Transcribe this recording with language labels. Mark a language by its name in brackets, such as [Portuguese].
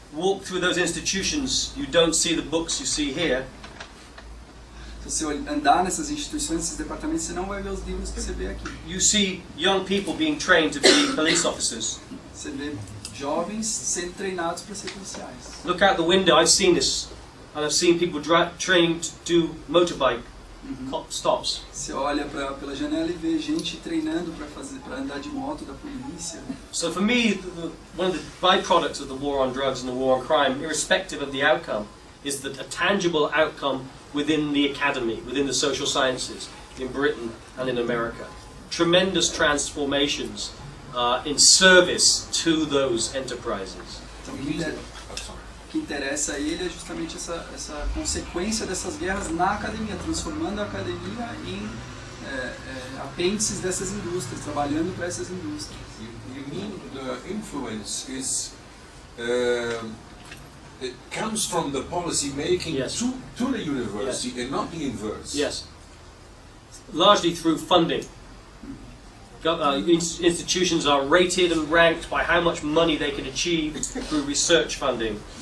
[English] Walk through those institutions, you don't see the books you see here. [Portuguese] Se você andar nessas instituições, nesses departamentos, você não vai ver os livros que você vê aqui. [English] You see young people being trained to be police officers. [Portuguese] Você vê jovens sendo treinados para ser policiais. [English] Look out the window, I've seen this. And I've seen people trained to do motorbike stops. [Portuguese] Você olha pela janela e vê gente treinando para andar de moto da polícia. [English] So for me, one of the byproducts of the war on drugs and the war on crime, irrespective of the outcome, is that a tangible outcome within the academy, within the social sciences, in Britain and in America. Tremendous transformations in service to those enterprises. [Portuguese] Então, o que interessa a ele é justamente essa consequência dessas guerras na academia, transformando a academia em apêndices dessas indústrias, trabalhando para essas indústrias. [English] You mean the influence is it comes from the policy making to the university and not the inverse? Yes. Largely through funding. Institutions are rated and ranked by how much money they can achieve through research funding.